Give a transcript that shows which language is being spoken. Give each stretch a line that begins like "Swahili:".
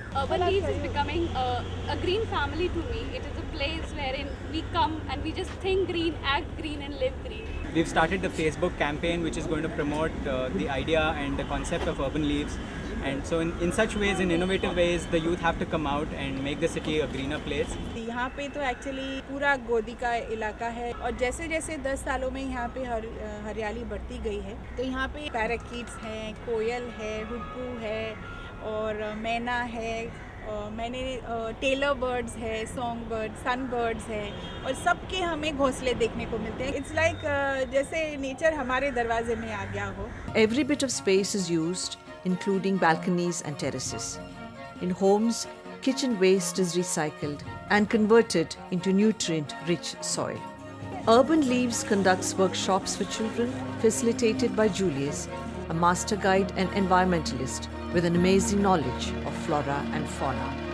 English: Urban Leaves is becoming a green family to me. It is a place wherein we come and we just think green, act green and live green. We've started the Facebook campaign which is going to promote the idea and the concept of Urban Leaves. And so in such ways, in innovative ways, the youth have to come out and make the city a greener place.
Hindi: यहाँ पे तो actually पूरा गोदी का इलाका है और जैसे जैसे 10 सालों में यहाँ पे हरियाली बढ़ती गई है तो यहाँ पे पैराकीट्स हैं, कोयल है, हुड्डू है और मैना है, मैंने टेलर बर्ड्स है, सॉन्ग बर्ड, सन बर्ड्स है और सबके हमें घोंसले देखने को मिलते हैं। इट्स लाइक जैसे नेचर हमारे दरवाजे में आ गया हो।
English: Every bit of space is used, including balconies and terraces. In homes, kitchen waste is recycled and converted into nutrient-rich soil. Urban Leaves conducts workshops for children facilitated by Julius, a master guide and environmentalist with an amazing knowledge of flora and fauna.